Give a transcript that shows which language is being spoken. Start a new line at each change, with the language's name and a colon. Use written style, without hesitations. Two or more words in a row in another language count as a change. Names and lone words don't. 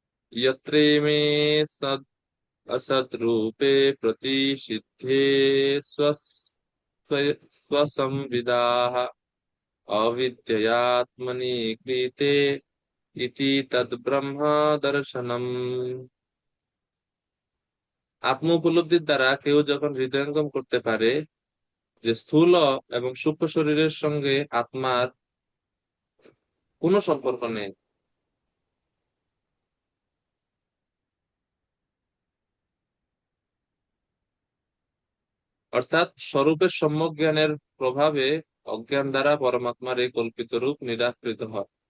Sanskrit: यत्रे मे सद् असत् रूपे प्रतिषिद्धे स्वसंविदाः अविद्ययात्मनि कृते इति तद्ब्रह्म দর্শনম।
Bangla: আত্ম উপলব্ধির দ্বারা কেউ যখন হৃদয়ঙ্গম করতে পারে যে স্থূল এবং সূক্ষ্ম শরীরের সঙ্গে আত্মার কোনো সম্পর্ক নেই, অর্থাৎ স্বরূপের সম্যক জ্ঞানের প্রভাবে অজ্ঞান দ্বারা পরমাত্মার এই কল্পিত রূপ নিরাকৃত হয়।